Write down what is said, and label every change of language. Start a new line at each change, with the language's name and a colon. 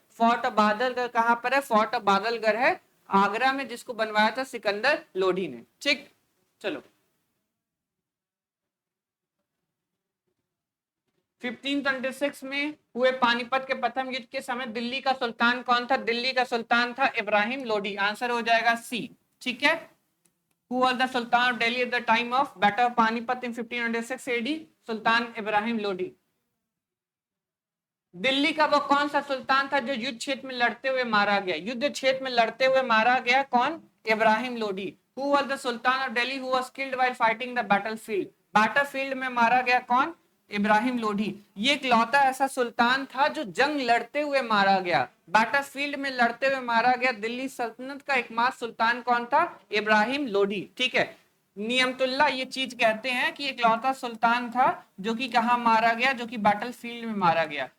Hindi: Fort of Badalgarh कहां पर है, फोर्ट ऑफ बादलगढ़ है आगरा में, जिसको बनवाया था सिकंदर लोधी ने, ठीक। चलो 1526 में हुए पानीपत के प्रथम युद्ध के समय दिल्ली का सुल्तान कौन था, दिल्ली का सुल्तान था इब्राहिम लोधी, आंसर हो जाएगा सी, ठीक है।
English: Who was the Sultan of Delhi at the time of Battle of Panipat in 1506 AD?
Hindi: सुल्तान इब्राहिम लोधी। दिल्ली का वो कौन सा सुल्तान था जो युद्ध क्षेत्र में लड़ते हुए मारा गया, युद्ध क्षेत्र में लड़ते हुए मारा गया कौन, Ibrahim Lodhi.
English: Who was the Sultan of Delhi who was killed while fighting the battlefield?
Hindi: Battlefield में मारा गया कौन, इब्राहिम लोधी। ये इकलौता ऐसा सुल्तान था जो जंग लड़ते हुए मारा गया, बैटलफील्ड में लड़ते हुए मारा गया। दिल्ली सल्तनत का एकमात्र सुल्तान कौन था, इब्राहिम लोधी, ठीक है। नियमतुल्ला ये चीज कहते हैं कि इकलौता सुल्तान था जो कि कहां मारा गया, जो कि बैटलफील्ड में मारा गया।